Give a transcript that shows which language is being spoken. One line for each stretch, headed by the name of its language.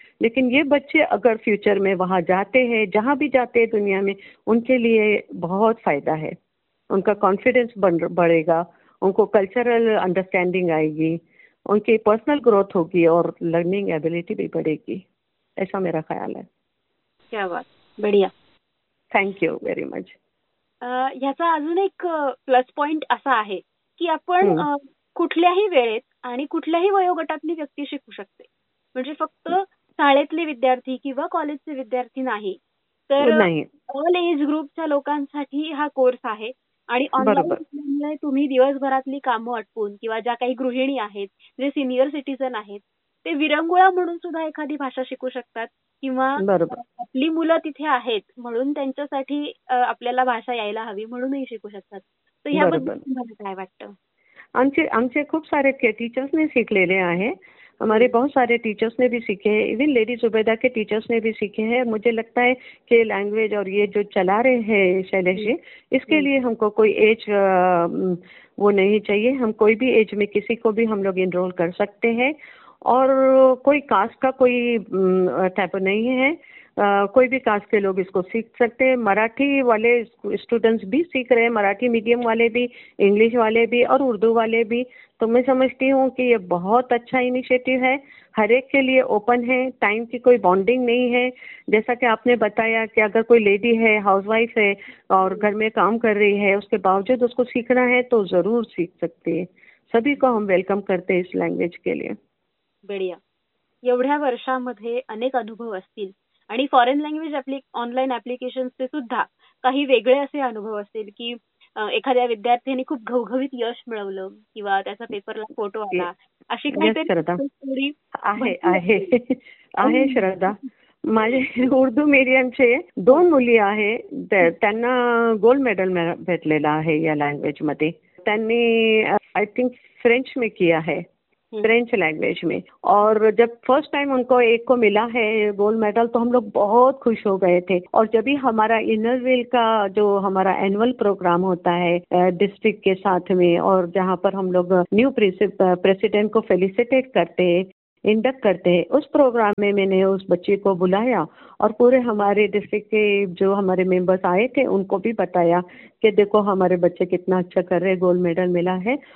Hindi: लेकिन ये बच्चे अगर फ्यूचर में वहां जाते हैं, जहां भी जाते हैं दुनिया में, उनके लिए बहुत फायदा है। उनका कॉन्फिडेंस बढ़ेगा, उनको कल्चरल अंडरस्टैंडिंग आएगी, उनकी पर्सनल ग्रोथ होगी और लर्निंग एबिलिटी भी बढ़ेगी, ऐसा मेरा ख्याल है। क्या बात, बढ़िया।
English: Thank you very much.
Marathi: ह्याचा अजून एक प्लस पॉइंट असा आहे की आपण कुठल्याही वेळेत आणि कुठल्याही वयोगटातली व्यक्ती शिकू शकते, म्हणजे फक्त शाळेतले विद्यार्थी किंवा कॉलेजचे विद्यार्थी नाही, तर नाही, ऑल एज ग्रुपच्या लोकांसाठी हा कोर्स आहे। आणि बरोबर, ऑनलाईन शिकल्यामुळे तुम्ही दिवसभरातली कामं आटपून किंवा ज्या काही गृहिणी आहेत, जे सिनियर सिटीजन आहेत, ते विरंगुळा म्हणून सुद्धा एखादी भाषा शिकू शकतात, किंवा बरोबर, आपली मुलं तिथे आहेत म्हणून त्यांच्यासाठी आपल्याला भाषा यायला हवी म्हणूनही शिकू शकतात। तर ह्याबद्दल बरोबर। तुम्हाला काय वाटतं? आमचे आमचे खूप सारे टीचर्स ने शिकलेले आहे,
Hindi: हमारे बहुत सारे टीचर्स ने भी सीखे हैं, इवन लेडी जुबैदा के टीचर्स ने भी सीखे हैं। मुझे लगता है कि लैंग्वेज और ये जो चला रहे हैं शैलेश जी, इसके लिए हमको कोई एज वो नहीं चाहिए। हम कोई भी एज में किसी को भी हम लोग इनरोल कर सकते हैं, और कोई कास्ट का कोई टाइप नहीं है, कोई भी कास्ट के लोग इसको सीख सकते हैं। मराठी वाले स्टूडेंट्स भी सीख रहे हैं, मराठी मीडियम वाले भी, इंग्लिश वाले भी और उर्दू वाले भी। तो मैं समझती हूँ कि ये बहुत अच्छा इनिशिएटिव है, हर एक के लिए ओपन है, टाइम की कोई बाउंडिंग नहीं है। जैसा कि आपने बताया कि अगर कोई लेडी है, हाउसवाइफ है और घर में काम कर रही है, उसके बावजूद उसको सीखना है तो जरूर सीख सकती है। सभी को हम वेलकम करते हैं इस लैंग्वेज के लिए। बढ़िया।
Marathi: एवढ्या वर्षांमध्ये अनेक अनुभव असतील आणि फॉरेन लँग्वेज ऑनलाईन ऍप्लिकेशन चे सुद्धा काही वेगळे असे अनुभव असतील की एखाद्या विद्यार्थ्याने खूप घवघवीत यश मिळवलं किंवा त्याचा पेपरला फोटो आला, अशी
English: yes
Marathi: काहीतरी श्रद्धा, स्टोरी आहे भरपूर असतील। आहे आहे श्रद्धा। माझे उर्दू मीडियमचे दोन मुली आहे, त्यांना गोल्ड मेडल भेटलेला आहे या लँग्वेज मध्ये।
Hindi: त्यांनी
English: I think
Hindi: फ्रेंच में किया है, फ्रेंच लैंग्वेज में। और जब फर्स्ट टाइम उनको एक को मिला है गोल्ड मेडल, तो हम लोग बहुत खुश हो गए थे। और जब भी हमारा इनर व्हील का जो हमारा एनुअल प्रोग्राम होता है डिस्ट्रिक्ट के साथ में, और जहाँ पर हम लोग न्यू प्रेसिडेंट को फेलिसिटेट करते हैं, इंडक्ट करते हैं, उस प्रोग्राम में मैंने उस बच्चे को बुलाया और पूरे हमारे डिस्ट्रिक्ट के जो हमारे मेंबर्स आए थे उनको भी बताया कि देखो हमारे बच्चे कितना अच्छा कर रहे हैं, गोल्ड मेडल मिला है।